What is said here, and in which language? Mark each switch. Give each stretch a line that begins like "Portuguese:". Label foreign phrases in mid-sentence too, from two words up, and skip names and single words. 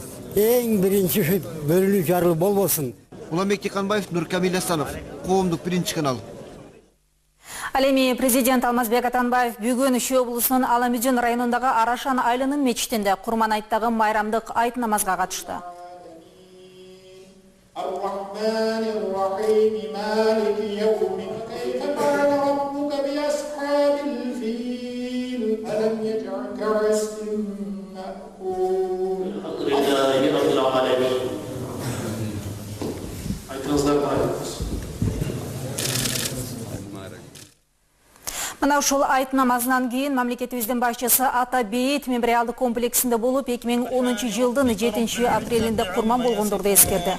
Kyrgyz: Эң биринчи ушу бөлүнүү жарылуу болбосун. Суламбек Дыйканбаев, Нуркамил Асанов, Коомдук биринчи канал. Ал эми президент Алмазбек Атамбаев бүгүн Шу облусунун Аламүзүн районундагы Арашан айылынын мечитинде Курман айттагы майрамдык айт намазга катышты.
Arabic: الرحمن الرحيم مالك يوم كيف فعل ربك بأصحاب الفيل ألم يجعل كعسف مأكول الحمد لله رب العالمين.
Kyrgyz: Мына ушул айт намазынан кийин мамлекетибиздин башчысы Ата-Бейит мемориалдык комплексинде болуп 2010 жылдын 7 апрелинде курман болгондорду эскерди.